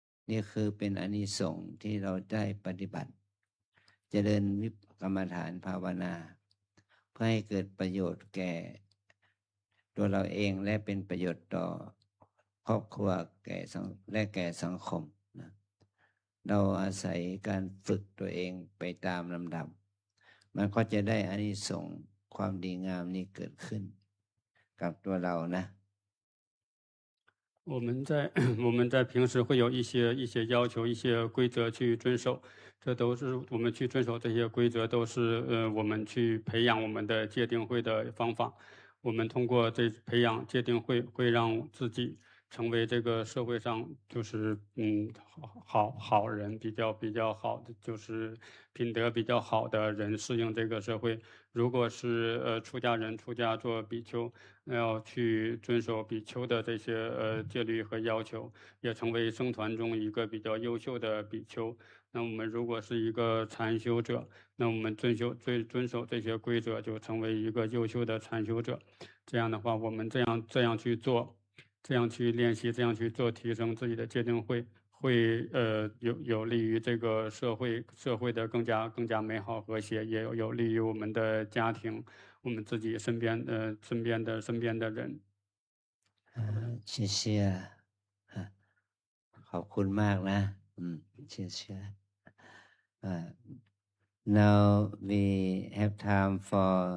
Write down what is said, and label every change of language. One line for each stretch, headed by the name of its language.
Thai: นี่คือเป็นอานิสงส์ที่เราได้ปฏิบัติเจริญวิปัสสนากรรมฐานภาวนาเพื่อให้เกิดประโยชน์แก่ตัวเราเองและเป็นประโยชน์ต่อครอบครัวและแก่สังคมนะเราอาศัยการฝึกตัวเองไปตามลำดับมันก็จะได้อานิสงส์ความดีงามนี้เกิดขึ้นกับตัวเรานะ
Chinese: 我们在平时会有一些要求、一些规则去遵守，这都是我们去遵守这些规则，都是我们去培养我们的戒定慧的方法。我们通过培养戒定慧，会让自己成为这个社会上就是好人，比较好的，就是品德比较好的人，适应这个社会。如果是出家人出家做比丘，要去遵守比丘的这些戒律和要求，也成为僧团中一个比较优秀的比丘。那我们如果是一个禅修者，那我们遵守这些规则，就成为一个优秀的禅修者。这样的话，我们这样去做，这样去练习，这样去做，提升自己的戒定慧，会有利于这个社会的更加美好和谐，也有利于我们的家庭，我们自己身边的人。
Thai: เชื่อเชื่อขอบคุณมากนะเชื่อเชื่อ
English: now we have time for